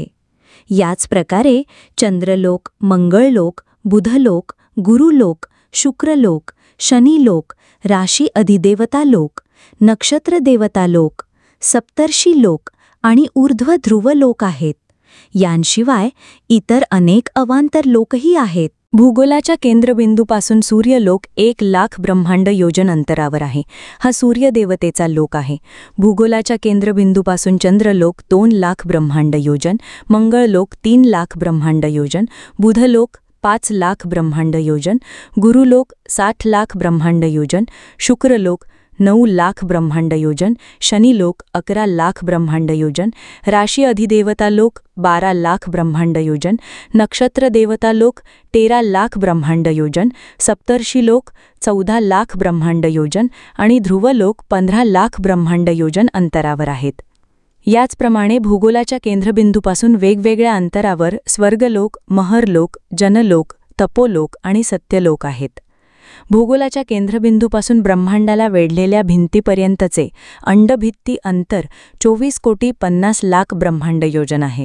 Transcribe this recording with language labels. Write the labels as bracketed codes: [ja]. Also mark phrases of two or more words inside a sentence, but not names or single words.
[mr] याच प्रकारे चंद्रलोक, मंगळलोक, बुधलोक, गुरुलोक, शुक्रलोक, शनिलोक, राशी अधिदेवता लोक, नक्षत्र देवता लोक, सप्तर्षी लोक आणि ऊर्ध्व ध्रुव लोक आहेत. यांशिवाय इतर अनेक अवांतर लोकही आहेत. भूगोलाच्या केंद्रबिंदूपासून सूर्यलोक 1,00,000 ब्रह्मांड योजन अंतरावर आहे. हा सूर्यदेवतेचा लोक आहे. भूगोलाच्या केंद्रबिंदूपासून चंद्रलोक 2,00,000 ब्रह्मांड योजन, मंगळलोक 3,00,000 ब्रह्मांड योजन, बुधलोक 5 लाख ब्रह्मांड योजन, गुरुलोक 60 लाख ब्रह्मांड योजन, शुक्रलोक 9 लाख ब्रह्मांड योजन, शनिलोक 11 लाख ब्रह्मांड योजन, राशी अधिदेवता लोक 12 लाख ब्रह्मांड योजन, नक्षत्र देवता लोक 13 लाख ब्रह्मांड योजन, सप्तर्षी लोक 14 लाख ब्रह्मांड योजन आणि ध्रुवलोक 15 लाख ब्रह्मांड योजन अंतरावर आहेत. याचप्रमाणे भूगोलाच्या केंद्रबिंदूपासून वेगवेगळ्या अंतरावर स्वर्गलोक, महरलोक, जनलोक, तपोलोक आणि सत्यलोक आहेत. भूगोलाच्या केंद्रबिंदूपासून ब्रह्मांडाला वेढलेल्या भिंतीपर्यंतचे अंडभित्ती अंतर 24,50,00,000 ब्रह्मांड योजन आहे.